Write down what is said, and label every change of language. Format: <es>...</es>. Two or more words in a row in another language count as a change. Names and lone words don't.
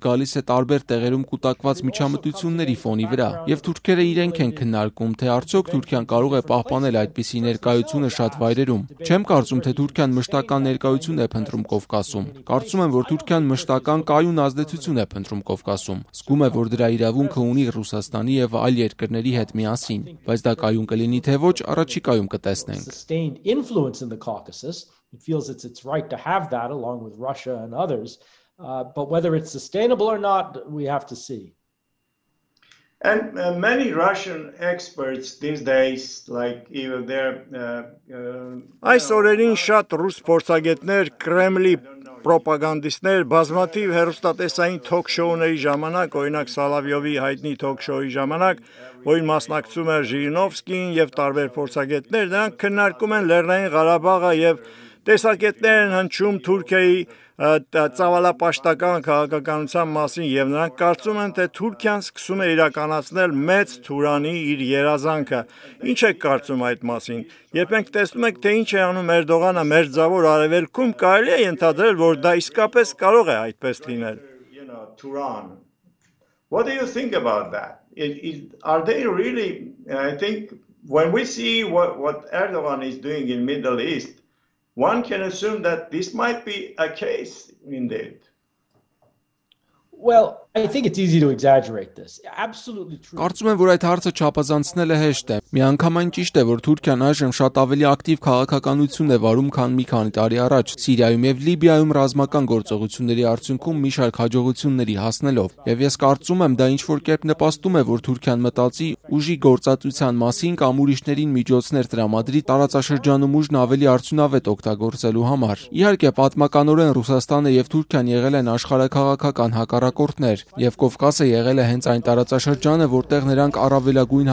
<hy>գալիս է տարբեր տեղերում կուտակված միջամտությունների ֆոնի վրա։ Եվ թուրքերը իրենք են քննարկում, թե արդյոք Թուրքիան կարող է պահպանել այդպիսի ներկայությունը շատ վայրերում։ Չեմ կարծում, թե Թուրքիան մշտական ներկայություն է փնտրում Կովկասում։ Կարծում եմ, որ Թուրքիան մշտական կայուն ազդեցություն է փնտրում Կովկասում։ Զգում է, որ դրա իրավունքը ունի Ռուսաստանի եւ այլ երկրների հետ միասին, բայց դա կայուն կլինի թե ոչ, առաջիկայում կտեսնենք։</hy> <en>It feels it's its right to have that along with Russia and others, but whether it's sustainable or not, we have to see. And many Russian experts these days, like even their</en> <hy>Այս օրերին շատ ռուս փորձագետներ, Կրեմլի պրոպագանդիստներ բազմաթիվ հեռուստատեսային թոք-շոուների ժամանակ, օրինակ Սալավյովի հայտնի թոք-շոուի ժամանակ, որին մասնակցում էր Ժիրինովսկին եւ տարբեր փորձագետներ, նրանք քննարկում են Լեռնային Ղարաբաղը եւ տեսակետներ են հնչում Թուրքիայի ծավալապաշտական քաղաքականության մասին եւ նրանք կարծում են, թե Թուրքիան սկսում է իրականացնել մեծ Թուրանի իր երազանքը։ Ինչ եք կարծում այդ մասին։ Երբ մենք տեսնում ենք, թե ինչ է անում Էրդողանը Մերձավոր Արևելքում, կարելի է ենթադրել, որ դա իսկապես կարող է այդպես լինել։</hy> <en>Turan. What do you think about that? Are they really? I think when we see what Erdogan is doing in Middle East, one can assume that this might be a case indeed. Well, I think it's easy to exaggerate this. Absolutely true.</en> <hy>Կարծում եմ, որ այդ հարցը չափազանցնելը հեշտ է։ Միանգամայն ճիշտ է, որ Թուրքիան այժմ շատ ավելի ակտիվ քաղաքականություն է վարում, քան մի քանի տարի առաջ։ Սիրիայում եւ Լիբիայում ռազմական գործողությունների արդյունքում մի շարք հաջողությունների հասնելով։ Եվ ես կարծում եմ, դա ինչ-որ կերպ նպաստում է, որ Թուրքիան մտածի ուժի գործածության մասին կամ ուրիշներին միջոցներ տրամադրի տարածաշրջանում ուժն ավելի արդյունավետ օգտագործելու համար։ Իհարկե, պատմականորեն Ռուսաստանը եւ Թուրքիան եղել են աշխարհաքաղաքական հակառակորդներ, եւ Կովկասը եղել է հենց այն տարածաշրջանը, որտեղ նրանք առավելագույն</hy>